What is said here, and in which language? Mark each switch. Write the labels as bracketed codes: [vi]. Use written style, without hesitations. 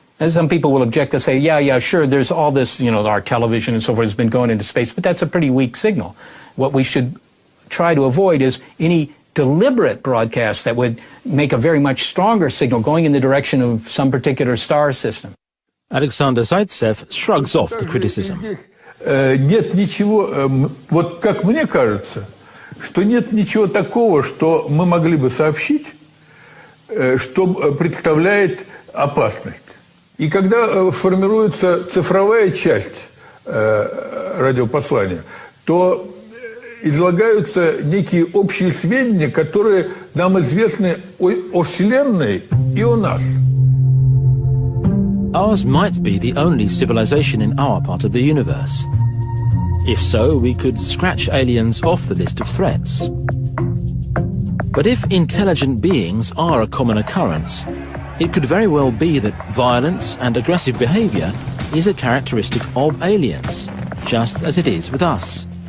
[en] And some people will object and say, yeah, sure, there's all this, you know, our television and so forth has been going into space, but that's a pretty weak signal. What we should try to avoid is any deliberate broadcast that would make a very much stronger signal going in the direction of some particular star system. Alexander Zaitsev shrugs off the criticism. [ru] Нет ничего, вот как мне кажется, что нет ничего такого, что мы могли бы сообщить, что представляет опасность. И когда формируется цифровая часть радиопослания, то излагаются некие общие сведения, которые нам известны о Вселенной и о нас. [en] Ours might be the only civilization in our part of the universe. If so, we could scratch aliens off the list of threats. But if intelligent beings are a common occurrence, it could very well be that violence and aggressive behavior is a characteristic of aliens, just as it is with us.